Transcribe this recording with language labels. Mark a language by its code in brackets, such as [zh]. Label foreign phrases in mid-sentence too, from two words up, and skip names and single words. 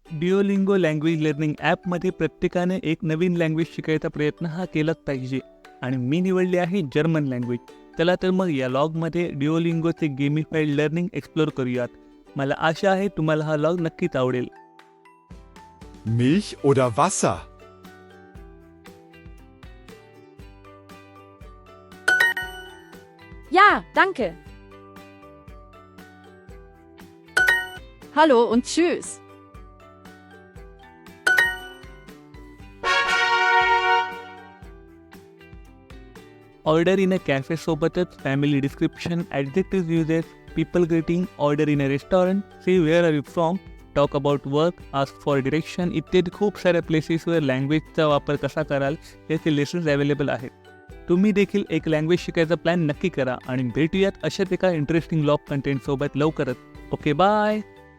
[mr] डिओलिंगो [en] language learning [mr] ॲपमध्ये प्रत्येकाने एक नवीन लँग्वेज शिकायचा प्रयत्न हा केलाच पाहिजे आणि मी निवडली आहे [en] German language. [mr] चला तर मग या लॉगमध्ये डिओलिंगोचे [en] gamified learning [mr] एक्सप्लोर करूयात. मला आशा आहे तुम्हाला हा लॉग नक्कीच आवडेल. [de] Milch oder Wasser? Ja, danke. Hallo und tschüss. [en] Order in a café सोबतच family description, adjective uses, people greeting, order in a restaurant, See where are you from, talk about work, ask for direction [mr] इत्यादी खूप साऱ्या प्लेसेसवर लँग्वेजचा वापर कसा कराल याचे लेसन्स अवेलेबल आहेत. तुम्ही देखील एक लँग्वेज शिकायचा प्लॅन नक्की करा आणि भेटूयात अशाच एका [en] interesting log [mr] कंटेंटसोबत लवकरच. [en] Okay bye.